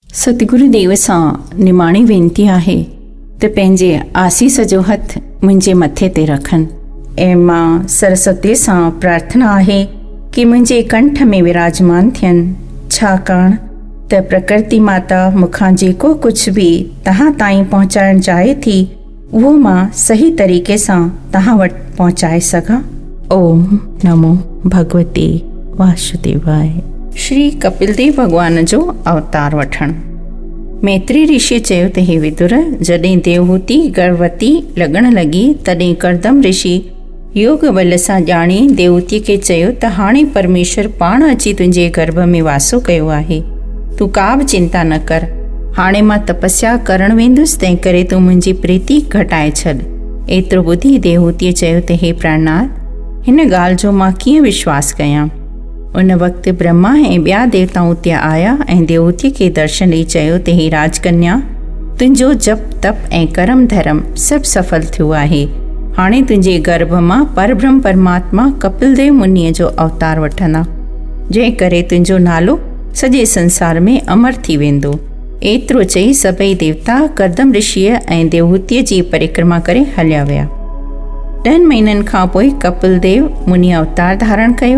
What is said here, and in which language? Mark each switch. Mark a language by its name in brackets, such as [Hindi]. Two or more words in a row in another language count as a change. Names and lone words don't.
[Sindhi] सतगुरुदेव सां निमाणी वेनती आहे त पंहिंजे आसीस जो हथ मुंहिंजे मथे ते रखनि ऐं मां सरस्वती सां प्रार्थना आहे कि मुंहिंजे कंठ में विराजमान थियनि, छाकाणि त प्रकृति माता मूंखां जेको कुझु बि तव्हां ताईं पहुचाइणु चाहे थी उहो मां सही तरीक़े सां तव्हां वटि पहुचाए सघां। [Sanskrit] ओम नमो भगवते वासुदेवाय। [Sindhi] श्री कपिलदेव भगवान जो अवतार वठणु। मैत्री ऋषि चयो त हे विदुर, जॾहिं देवहूति गर्भवती लॻण लॻी तॾहिं करदम ऋषि योग बल सां ॼाणी देवहूतीअ खे चयो त हाणे परमेश्वर पाण अची तुंहिंजे गर्भ में वासो कयो आहे, तूं का बि चिंता न कर। हाणे मां तपस्या करणु वेंदुसि, तंहिं करे तूं मुंहिंजी प्रीति घटाए छॾ। एतिरो ॿुधी देवहूतीअ चयो त हे प्राणनाथ, हिन ॻाल्हि जो मां कीअं विश्वास कयां। उन वक़्तु ब्रह्मा ऐं ॿिया देवता उते आया ऐं देवहूतीअ खे दर्शन ॾेई चयो त हे राजकन्या, तुंहिंजो जप तप ऐं कर्म धर्म सभु सफल थियो आहे। हाणे तुंहिंजे गर्भ मां परब्रह्म परमात्मा कपिलदेव मुनीअ जो अवतार वठंदा, जंहिं करे तुंहिंजो नालो सॼे संसार में अमर थी वेंदो। एतिरो चई सभई देवता करदम ऋषिअ ऐं देवहूतीअ जी परिक्रमा करे हलिया विया। 10 महीननि खां पोइ कपिलदेव मुनी अवतार धारण कयो।